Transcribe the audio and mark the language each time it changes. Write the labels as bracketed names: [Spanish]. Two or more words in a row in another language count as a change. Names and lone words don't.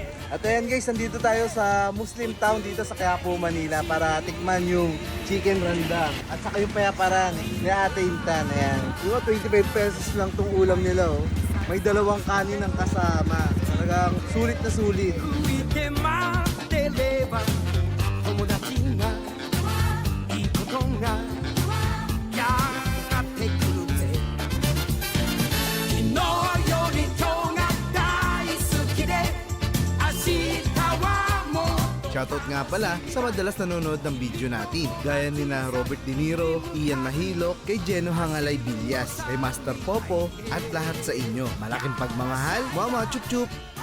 [Filipino] At ayan guys, nandito tayo sa [English] Muslim town [Filipino] dito sa Quiapo, Manila para tikman yung chicken randang at saka yung payaparan ni Ate Intan. Ayan. Diba, 25 pesos lang tong ulam nila, oh. May dalawang kanin ang kasama. Talagang sulit na sulit. [Japanese] 浮いて待ってれば友達がいいことがやがってくるぜ昨日より今日が大好きで明日はもう [Filipino] Shoutout nga pala sa madalas nanonood ng video natin gaya ni na Robert De Niro, Ian Mahilok, kay Jeno Hangalay Villas, kay Master Popo at lahat sa inyo. Malaking pagmamahal, Mama Chup Chup!